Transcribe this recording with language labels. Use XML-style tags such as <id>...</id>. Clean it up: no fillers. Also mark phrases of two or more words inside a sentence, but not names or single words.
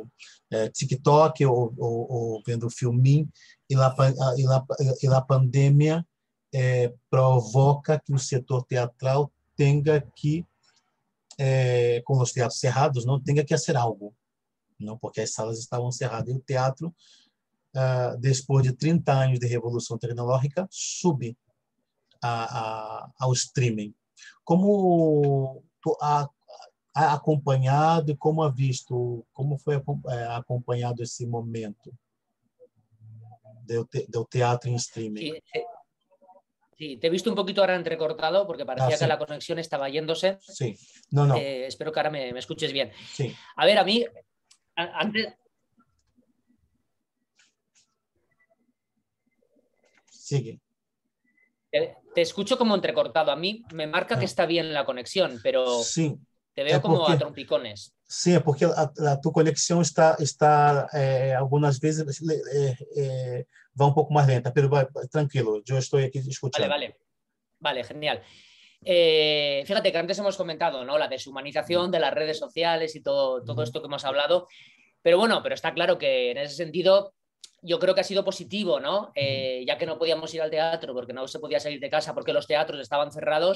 <pt>TikTok ou vendo filminho, e a pandemia provoca que o setor teatral tenha que, com os teatros cerrados, não tenha que fazer algo, não, porque as salas estavam cerradas e o teatro, depois de 30 anos de revolução tecnológica, sube ao streaming. Como ha acompanhado e como ha visto, como foi acompanhado esse momento do teatro em streaming?</pt> <es>Sí, sí, te he visto un poquito ahora entrecortado porque parecía que</es> <pt>Sim,</pt> <es>la conexión estaba yéndose.</es> <pt>sim. Não, não.</pt> <es>Espero que ahora me escuches bien.</es> <pt>Sim,</pt> <es>A ver, a mí, antes,</es> <pt>siga.</pt> <es>te escucho como entrecortado. A mí me marca que está bien la conexión, pero</es> <pt>Sim,</pt> <es>te</es> <pt>é</pt> <es>veo como a</es> <pt>porque</pt> <es>trompicones.</es> <pt>sim, é porque a tua conexão está algumas vezes vai um pouco mais lenta, pero vai, tranquilo, eu estou aqui</pt> <es>Vale,</es> <pt>escutando.</pt> <es>vale, vale, genial. Fíjate que antes hemos comentado, ¿no? La deshumanización de las redes sociales y todo esto que hemos hablado. Pero bueno, pero está claro que en ese sentido yo creo que ha sido positivo, ¿no? Ya que no podíamos ir al teatro porque no se podía salir de casa porque los teatros estaban cerrados.</es>